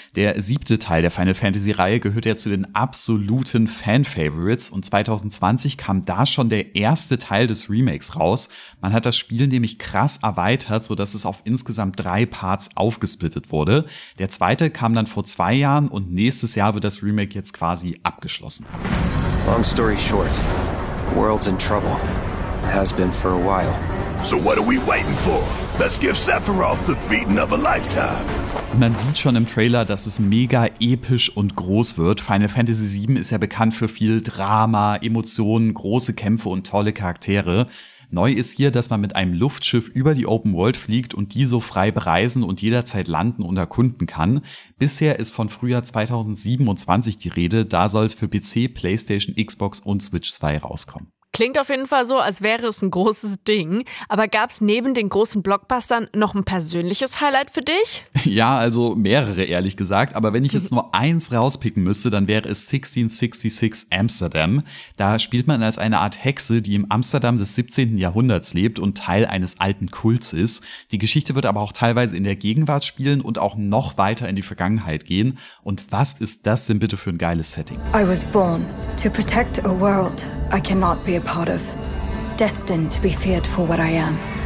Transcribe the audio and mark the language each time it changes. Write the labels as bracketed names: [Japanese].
[German] Der siebte Teil der Final Fantasy Reihe gehört ja zu den absoluten Fan-Favorites und 2020 kam da schon der erste Teil des Remakes raus. Man hat das Spiel nämlich krass erweitert, sodass es auf insgesamt 3 Parts aufgesplittet wurde. Der zweite kam dann vor 2 Jahren und nächstes Jahr wird das Remake jetzt quasi abgeschlossen. [English] Long story short, the world's in trouble. Has been for a while. So what are we waiting for? Let's give Sephiroth the beating of a lifetime. [German] Man sieht schon im Trailer, dass es mega episch und groß wird. Final Fantasy VII ist ja bekannt für viel Drama, Emotionen, große Kämpfe und tolle Charaktere. Neu ist hier, dass man mit einem Luftschiff über die Open World fliegt und die so frei bereisen und jederzeit landen und erkunden kann. Bisher ist von Frühjahr 2027 die Rede, da soll es für PC, PlayStation, Xbox und Switch 2 rauskommen. Klingt auf jeden Fall so, als wäre es ein großes Ding. Aber gab es neben den großen Blockbustern noch ein persönliches Highlight für dich? Ja, also mehrere ehrlich gesagt. Aber wenn ich jetzt nur eins rauspicken müsste, dann wäre es 1666 Amsterdam. Da spielt man als eine Art Hexe, die im Amsterdam des 17. Jahrhunderts lebt und Teil eines alten Kults ist. Die Geschichte wird aber auch teilweise in der Gegenwart spielen und auch noch weiter in die Vergangenheit gehen. Und was ist das denn bitte für ein geiles Setting? [English] I was born to protect a world I cannot be. A part of, destined to be feared for what I am.